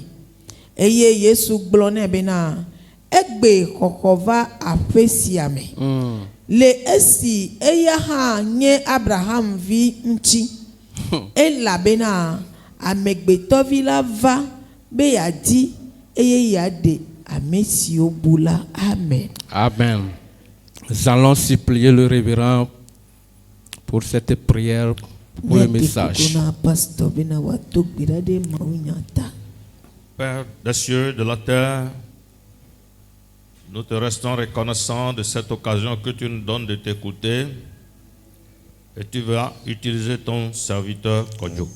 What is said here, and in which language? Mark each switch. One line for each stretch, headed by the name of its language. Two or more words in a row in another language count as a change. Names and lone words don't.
Ewe: Eye Yesu gblɔ nɛ bena egbe xɔxɔ va aƒe sia me le esi eya hã nye Abraham vi ŋuti elabena amegbetɔvi la va be yeadi eye yeaɖe ame siwo bu la. Amen. Amen.
French: Nous allons supplier le révérend pour cette prière, pour le message. Père des cieux, de la terre, nous te restons reconnaissants de cette occasion que tu nous donnes de t'écouter et tu vas utiliser ton serviteur Kodjo.